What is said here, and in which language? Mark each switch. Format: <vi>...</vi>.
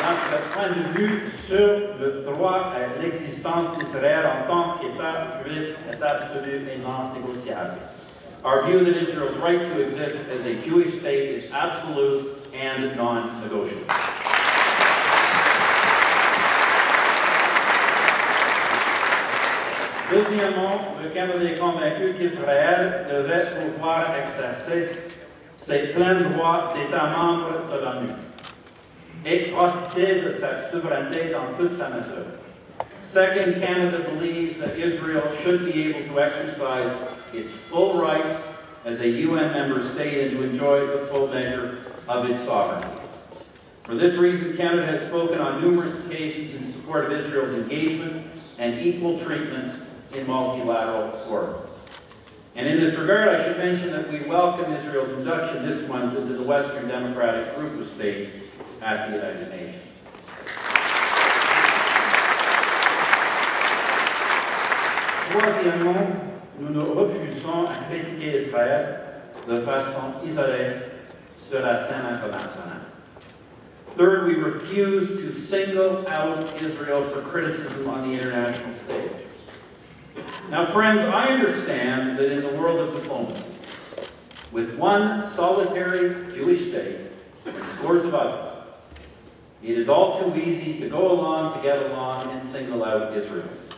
<fr>Notre point de vue sur le droit à l'existence d'Israël en tant qu'État juif est absolu et non négociable.</fr> <en>Our view that Israel's right to exist as a Jewish state is absolute and non-negotiable.</en> <fr>Deuxièmement, le Canada est convaincu qu'Israël devait pouvoir exercer ses pleins droits d'État membre de l'ONU et profiter de sa souveraineté dans toute sa mesure.</fr> <en>Second, Canada believes that Israel should be able to exercise its full rights as a UN member state and to enjoy the full measure of its sovereignty. For this reason, Canada has spoken on numerous occasions in support of Israel's engagement and equal treatment in multilateral fora. And in this regard, I should mention that we welcome Israel's induction this month into the Western Democratic Group of States at the United Nations.</en> <fr>Troisièmement, nous nous refusons à critiquer Israël de façon isolée sur la scène internationale.</fr> <en>Third, we refuse to single out Israel for criticism on the international stage. Now, friends, I understand that in the world of diplomacy, with one solitary Jewish state and scores of others, it is all too easy to go along to get along and single out Israel.</en>